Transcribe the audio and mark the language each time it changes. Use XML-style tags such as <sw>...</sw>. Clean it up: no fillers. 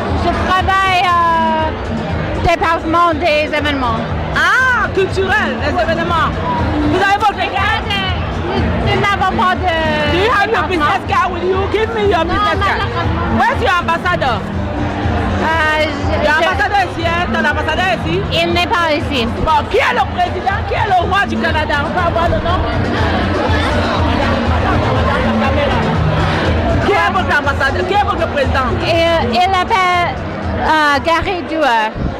<fr>Je travaille au département des événements. Ah, culturel, les événements. Vous avez votre carte? Nous n'avons pas de...</fr> <en>Do you have your business card with you? Give me your business card. Where's your ambassador?</en> <fr>L'ambassadeur ici, hein? Ton ambassadeur ici? Il n'est pas ici. Bon, qui est le président? Qui est le roi du Canada? On peut avoir le nom? Qui est votre ambassadeur? Qui est votre président? Il appelle Gary Dewar.</fr>